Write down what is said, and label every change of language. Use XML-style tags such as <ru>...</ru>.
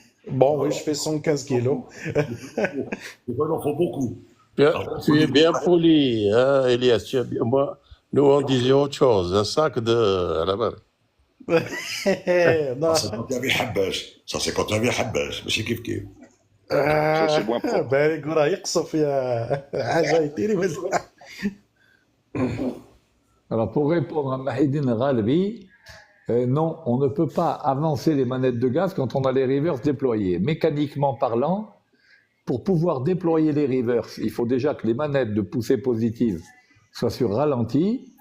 <fr>Bon, oui, je fais 115 kilos. Il en faut beaucoup. Tu es bien poli, hein, Elias. Nous, on disait autre chose, un sac de... Non. Ça, c'est quand il y avait Habbash. Ça, c'est quand il y avait Habbash.</fr> <ar>ماشي كيف كيف.</ar> <fr>Ça, c'est moins propre.</fr> <ar>بالك راه يقصف يا حاجه يطيري مزال.</ar> <fr>Alors, pour répondre à Mahidine Ghalbi, non, on ne peut pas avancer les manettes de gaz quand on a les reverse déployés. Mécaniquement parlant, pour pouvoir déployer les reverse, il faut déjà que les manettes de poussée positive soient sur ralenti.</fr>